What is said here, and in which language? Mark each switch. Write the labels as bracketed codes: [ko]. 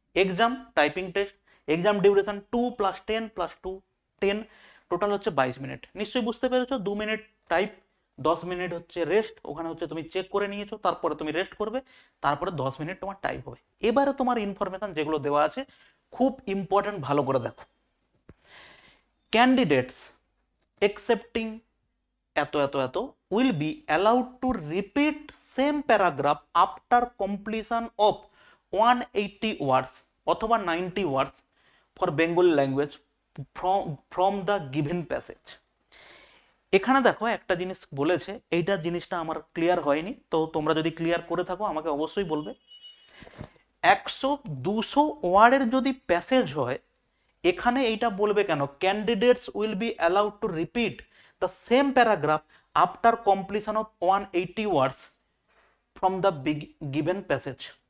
[bn] Exam typing test, exam duration 2 + 10 + 2 10, total হচ্ছে 22 minute. নিশ্চয়ই বুঝতে পেরেছো, 2 মিনিট টাইপ, 10 মিনিট হচ্ছে রেস্ট। ওখানে হচ্ছে তুমি চেক করে নিয়েছো, তারপরে তুমি রেস্ট করবে, তারপরে 10 মিনিট তোমার টাইপ হবে। এবারে তোমার ইনফরমেশন যেগুলো দেওয়া আছে খুব ইম্পর্টেন্ট, ভালো করে দেখো। [en] Candidates accepting এত এত এত will be allowed to repeat same paragraph after completion of 180 words অথবা 90 words for Bengali language from the given passage। [bn] এখানে দেখো একটা জিনিস বলেছে, এইটা জিনিসটা আমার ক্লিয়ার হয়নি, তো তোমরা যদি ক্লিয়ার করে থাকো আমাকে অবশ্যই বলবে। 100-200 ওয়ার্ডের যদি প্যাসেজ হয়, এখানে এইটা বলবে কেন, [en] Candidates will be allowed to repeat the same paragraph after completion of 180 words from the given passage.